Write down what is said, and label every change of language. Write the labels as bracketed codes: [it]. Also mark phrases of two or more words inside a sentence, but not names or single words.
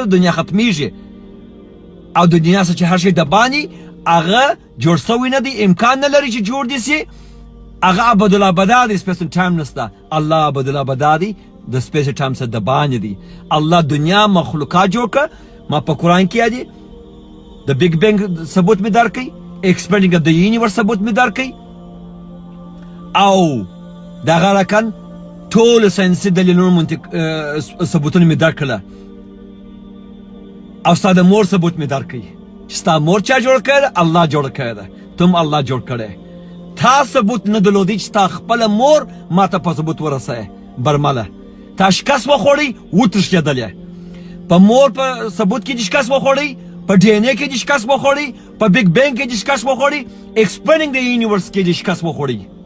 [ps] دنیا ختمیږي او د دنیا څخه چې هر شی د باندې هغه جوړ شوی نه دی امکان نه لري چې جوړ دي سي هغه ابدالابدا دی [en] space in time [ps] نشته الله ابدالابدا دی د [en] space time [ps] څخه د باندې دی الله دنیا مخلوقات جوړ کړه ما په قرآن کې دی د [en] big bang [ps] ثبوت مې درکړی [en] expanding of the universe [ps] ثبوت مې درکړي او دغه رقم ټول ساینسي دلیلونو منطق ثبوتونه مې درکړله او ستا د مور ثبوت مې درکړي چې ستا مور چا جوړ کړی الله جوړ کړی ده تم الله جوړ کړی تا ثبوت نه درلودی چې تا خپله مور ما ته په ثبوت ورسوې برمله تا شکست وخوړی وتښتېدلې په مور په ثبوت کې دې شکست وخوړی په ډي ان اے کې دې شکست وخوړی په [en] big bang [ps] کې دې شکست وخوړی ایکسپلینینګ د یونیورس کې دې شکست وخوړی